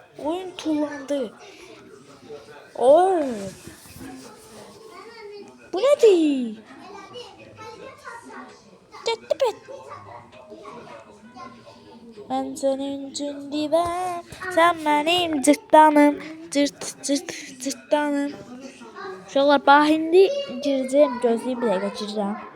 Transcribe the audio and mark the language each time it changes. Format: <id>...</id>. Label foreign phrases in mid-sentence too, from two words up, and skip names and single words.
<az>Oyun tullandı. Oo.</az> <tr>Bu nedir? Gitti bet. Ben senin için divem, sen benim cırtdanım, cırtdanım.</tr> <az>Uşaqlar, bax indi girəcəm, gözləyib bir dəqiqə girirəm.</az>